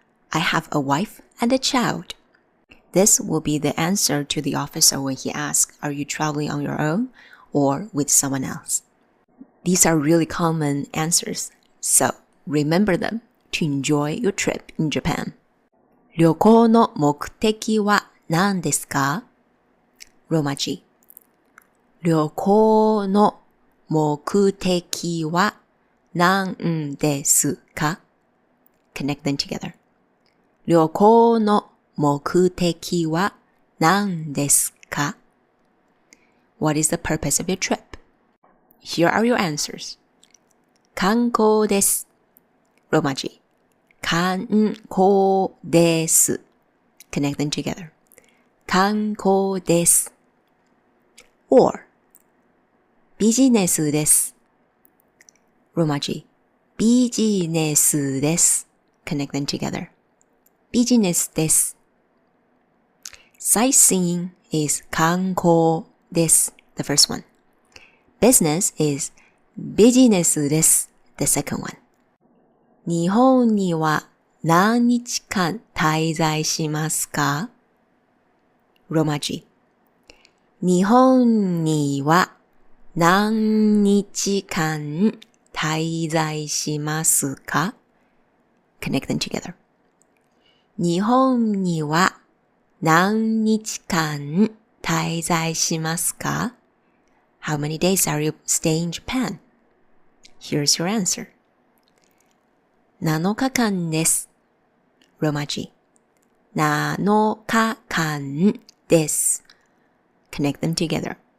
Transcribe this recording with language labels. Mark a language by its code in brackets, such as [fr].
[en] I have a wife and a child. This will be the answer to the officer when he asks, are you traveling on your own or with someone else? These are really common answers, so remember them to enjoy your trip in Japan. [ja] 旅行の目的は何ですか？ローマ字。旅行の目的は何ですか？ [en] Connect them together. [ja] 旅行の目的は何ですか？ [en] What is the purpose of your trip? Here are your answers. [ja] 観光です。ローマ字。観光です。 [en] Connect them together. [ja] 観光です。Or ビジネスです。ローマ字。ビジネスです。 [en] Connect them together. [ja] ビジネスです。 [en] Sightseeing is [ja] 観光です。 [en] The first one. Business is [ja] ビジネスです。 [en] The second one. [ja] 日本には何日間滞在しますか？ローマ字。日本には何日間滞在しますか？ [en] Connect them together. [ja] 日本には何日間滞在しますか？ [en] How many days are you staying in Japan? Here's your answer. [ja] 7日間です。ローマ字。 7日間です。 [en] Connect them together.